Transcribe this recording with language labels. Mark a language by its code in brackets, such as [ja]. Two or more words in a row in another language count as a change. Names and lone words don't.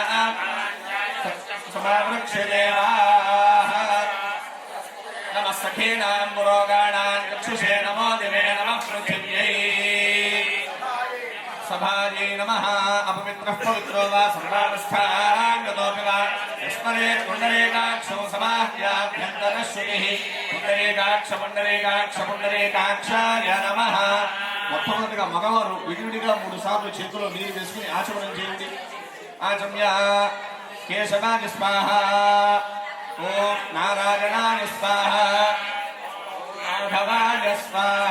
[sa] समावृक्षदेवाः नमः सखीनां पुरोगाणां चक्षुषे नमो दिवे नमः पृथिव्यै सभायै नमः अपवित्रः पवित्रो वा सर्वावस्थां गतोऽपि वा स्मरेत् पुण्डरीकाक्षो समाह्याभ्यन्तरश्रुतिः పుండరీకాక్ష నమః. [te] మొట్టమొదటిగా మగవారు విడివిడిగా 3 సార్లు చేతుల్లో నీరు వేసుకుని ఆచమనం చేయండి. [sa] ఆచమ్య కేశవాని స్వాహ, ఓం నారాయణాని స్వాహ, మాధవాయ స్వాహ.